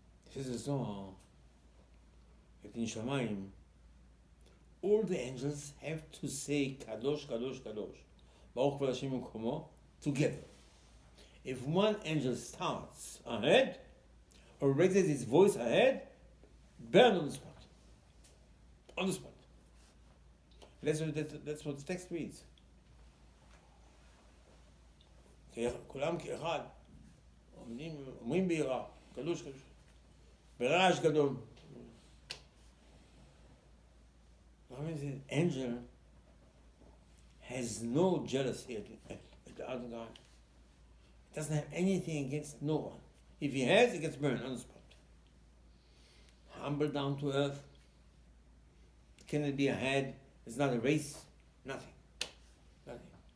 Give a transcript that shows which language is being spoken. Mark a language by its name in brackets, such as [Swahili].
[English] He says, the Zohar, that in Shamayim, all the angels have to say Kadosh, Kadosh, Kadosh, Baruch Kavod Hashem U'Komo, together. If one angel starts ahead, or raises his voice ahead, burn on the spot. On the spot. That's what the text reads. [Hebrew] כולם כאחד, אומרים ביראה, קדוש קדוש, ברעש גדול. [English] The angel has no jealousy at the other guy. He doesn't have anything against no one. If he has, he gets burned on the spot. Humble, down to earth. Can it be a head? It's not a race. Nothing. Nothing.